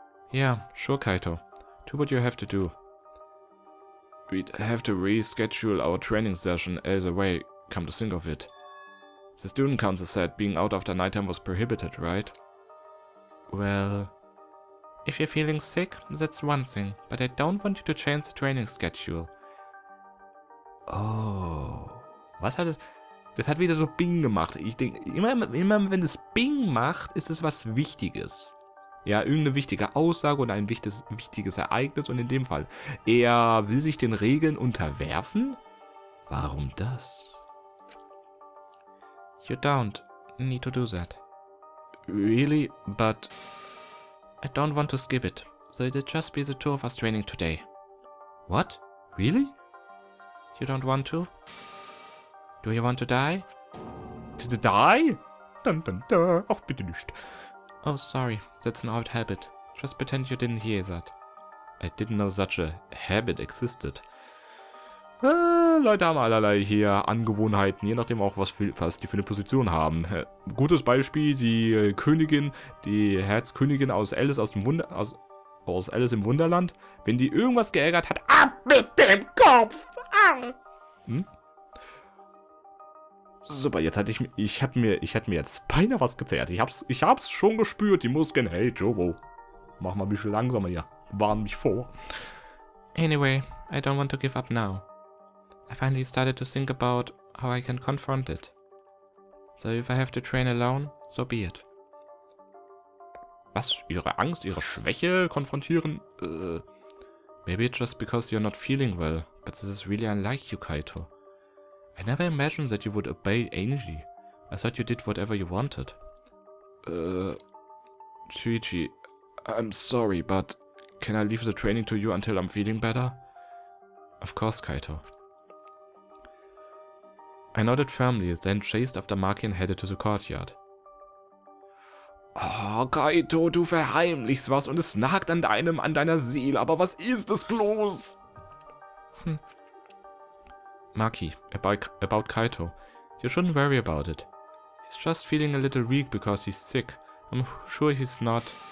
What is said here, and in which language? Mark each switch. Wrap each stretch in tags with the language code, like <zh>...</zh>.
<en>Yeah, sure, Kaito. Do what you have to do. We'd have to reschedule our training session either way, come to think of it. The student council said being out after nighttime was prohibited, right? Well, if you're feeling sick, that's one thing, but I don't want you to change the training schedule.</en> <de>Oh, was hat es? Das hat wieder so Bing gemacht. Ich denke, immer wenn es Bing macht, ist es was Wichtiges. Ja, irgendeine wichtige Aussage oder ein wichtiges Ereignis. Und in dem Fall, er will sich den Regeln unterwerfen? Warum das?</de> <en>You don't need to do that. Really? But I don't want to skip it. So it'll just be the two of us training today. What? Really? You don't want to? Do you want to die? To die? Dun dun dun.</en> <de>Ach, bitte nicht.</de> <en>Oh, sorry. That's an old habit. Just pretend you didn't hear that. I didn't know such a habit existed.</en> <de>Leute haben allerlei hier Angewohnheiten, je nachdem auch, was die für eine Position haben. Gutes Beispiel, die Königin, die Herzkönigin aus Alice aus Alice im Wunderland. Wenn die irgendwas geärgert hat, ab mit dem Kopf! Hm? Super, jetzt hatte ich hatte mir jetzt beinahe was gezerrt. Ich hab's schon gespürt, die Muskeln. Hey, Jovo, mach mal ein bisschen langsamer hier. Warn mich vor.</de> <en>Anyway, I don't want to give up now. I finally started to think about how I can confront it. So if I have to train alone, so be it.</en> <de>Was? Ihre Angst, ihre Schwäche konfrontieren?</de> <en>Maybe it's just because you're not feeling well, but this is really unlike you, Kaito. I never imagined that you would obey Angie. I thought you did whatever you wanted. Shuichi, I'm sorry, but Can I leave the training to you until I'm feeling better? Of course, Kaito. I nodded firmly, then chased after Maki and headed to the courtyard.</en> <de>Oh, Kaito, du verheimlichst was und es nagt an deiner Seele, aber was ist es bloß?</de> <en>Maki, about Kaito. You shouldn't worry about it. He's just feeling a little weak because he's sick. I'm sure he's not.</en>